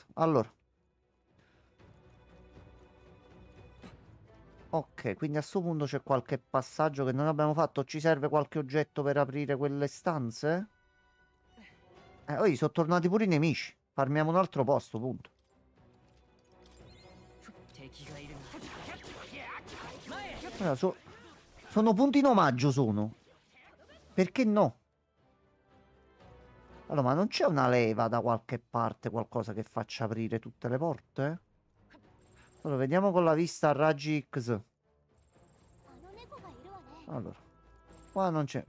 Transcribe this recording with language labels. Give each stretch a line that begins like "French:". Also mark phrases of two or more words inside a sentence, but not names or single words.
Italian: Allora. Ok, quindi a questo punto c'è qualche passaggio che non abbiamo fatto. Ci serve qualche oggetto per aprire quelle stanze? Oh, sono tornati pure i nemici. Farmiamo un altro posto, punto.
Japanese: 敵がいるな前へ
Italian: Allora, sono punti in omaggio, sono. Perché no? Allora, ma non c'è una leva da qualche parte, qualcosa che faccia aprire tutte le porte? Allora, vediamo con la vista a raggi X. Allora, qua non c'è.